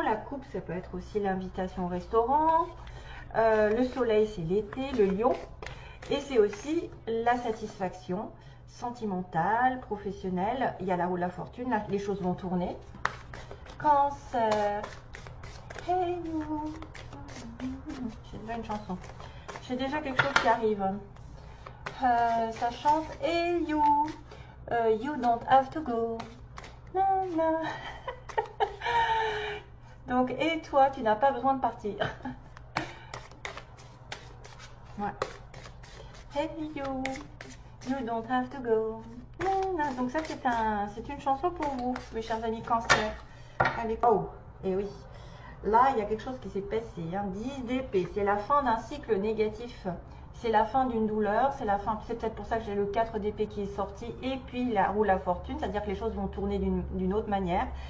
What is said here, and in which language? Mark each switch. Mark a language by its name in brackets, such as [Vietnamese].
[French] La coupe ça peut être aussi l'invitation au restaurant. Le soleil c'est l'été, le lion, et c'est aussi la satisfaction sentimentale, professionnelle. Il y a la roue de la fortune, là, les choses vont tourner. Cancer, [English] hey you. [French] J'ai déjà une chanson, j'ai déjà quelque chose qui arrive. Ça chante [English] hey you, you don't have to go. [French] Donc et toi tu n'as pas besoin de partir. Ouais. [English] Hey you, you don't have to go. [French] Donc ça c'est une chanson pour vous, mes chers amis Cancer. Allez, oh, et oui, là il y a quelque chose qui s'est passé. 10 d'épée, c'est la fin d'un cycle négatif. C'est la fin d'une douleur, c'est la fin. C'est peut-être pour ça que j'ai le 4 d'épée qui est sorti et puis la roue de la fortune, c'est-à-dire que les choses vont tourner d'une autre manière.